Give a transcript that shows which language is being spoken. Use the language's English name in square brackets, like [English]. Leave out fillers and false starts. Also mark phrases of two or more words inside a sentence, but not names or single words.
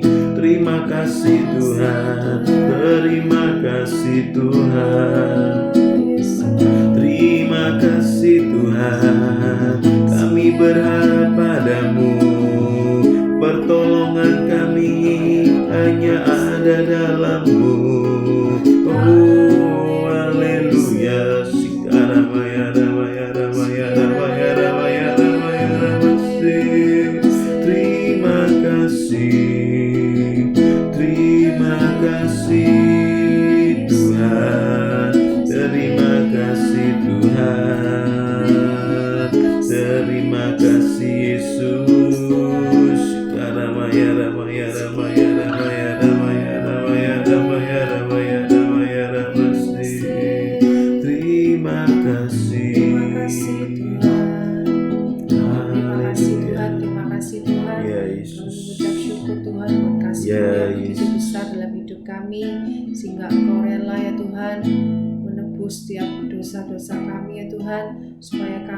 [Indonesian] Terima kasih Tuhan, terima kasih Tuhan, terima kasih Tuhan. Kami berharap padamu, pertolongan kami hanya ada dalam-Mu. Oh haleluya, Sikaramaya ramaya ramaya ramaya ramaya ramaya ramasi. Terima kasih, terima kasih Tuhan, terima kasih Tuhan, terima kasih Yesus. Ramaya ramaya ramaya ramaya ramaya ramaya ramaya ramaya ramaya ramasi. Terima kasih. Terima kasih Tuhan. Terima kasih Tuhan. Terima kasih Tuhan. Ya Kami Yesus. mengucap syukur Tuhan buat kasih Ya yang begitu Yesus. besar dalam hidup kami, sehingga Engkau rela ya Tuhan menebus setiap dosa-dosa kami ya Tuhan, supaya kami